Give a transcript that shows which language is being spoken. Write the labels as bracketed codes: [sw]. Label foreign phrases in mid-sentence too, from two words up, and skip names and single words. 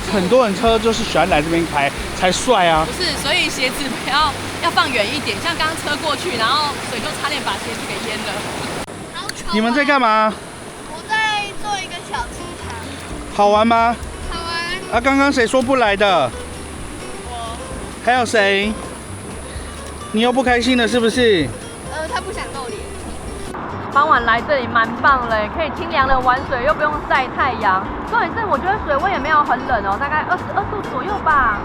[zh] 很多人車就是喜歡來這邊開，才帥啊！不是，所以鞋子要放遠一點，像剛剛車過去，然後水就差點把鞋子給淹了。你們在幹嘛？我在做一個小出場。好玩嗎？好玩。啊，剛剛誰說不來的？我。還有誰？你又不開心了是不是？他不想露臉。傍晚來這裡蠻棒的，可以清涼的玩水，又不用曬太陽。重點是我覺得水溫也沒有很冷哦，大概22度左右吧。